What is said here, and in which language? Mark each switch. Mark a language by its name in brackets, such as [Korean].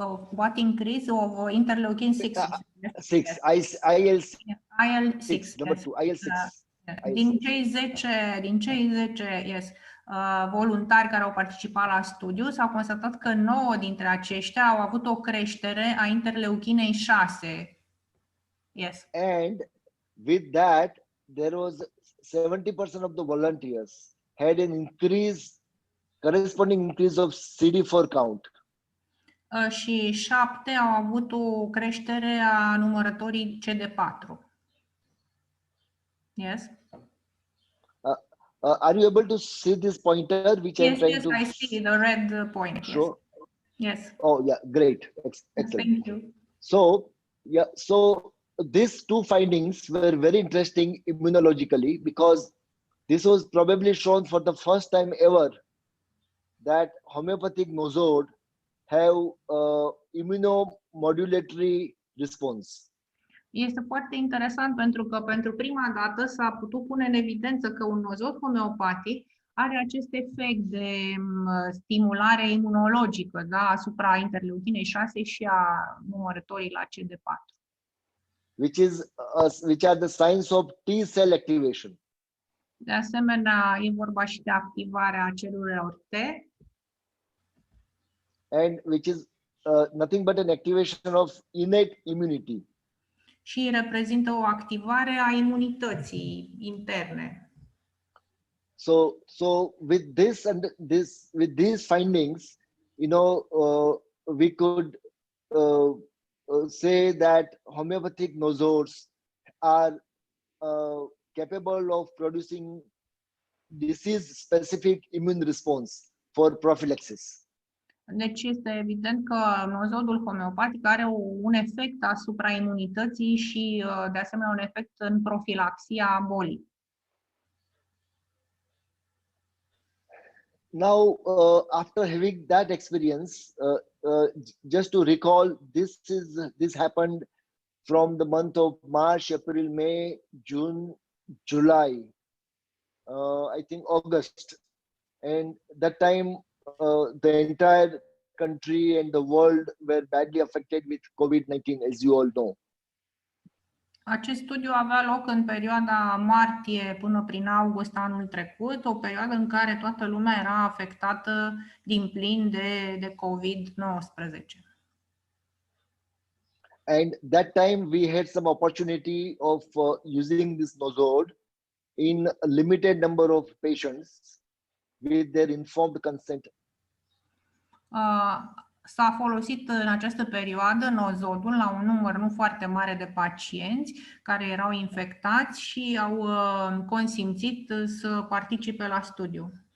[English] What increase of interleukin 6? 6, IL6. IL6. Number 2, IL6. [Romanian] Din cei 10 voluntari care au participat la studiu, s-a constatat că 9 dintre aceștia au avut o creștere a interleuchinei 6. [English] Yes. And with that, there was 70% of the volunteers had an corresponding increase of CD4 count. [Romanian] Și 7 au avut o creștere a numărătorii CD4. [English] Yes. Are you able to see this pointer which I'm trying to? Yes, I see the red point. Show? Yes. Oh yeah, great, excellent. Thank you. So these two findings were very interesting immunologically, because this was probably shown for the first time ever that homeopathic nosod have immunomodulatory response. [Romanian] Este foarte interesant pentru că pentru prima dată s-a putut pune în evidență că un nosod homeopatic are acest efect de stimulare imunologică, da, asupra interleukinei 6 și a numărătorii la CD4. [English] Which are the signs of T cell activation. [Romanian] De asemenea, e vorba și de activarea celulelor T, [English] and which is nothing but an activation of innate immunity. [Romanian] și reprezintă o activare a imunității interne. [English] So with this and with these findings, we could say that homeopathic nosods are capable of producing disease-specific immune response for prophylaxis. [Romanian] Deci este evident că nosodul homeopatic are un efect asupra imunității și de asemenea un efect în profilaxia bolii. [English] Now, after having that experience, just to recall, this happened from the month of March, April, May, June, July, I think August, and that time the entire country and the world were badly affected with COVID-19, as you all know. [Romanian] Acest studiu avea loc în perioada martie până prin august anul trecut, o perioadă în care toată lumea era afectată din plin de COVID-19. [English] And that time we had some opportunity of using this nosod in a limited number of patients with their informed consent. [Romanian] S-a folosit în această perioadă nosodul la un număr nu foarte mare de pacienți care erau infectați și au consimțit să participe la studiu.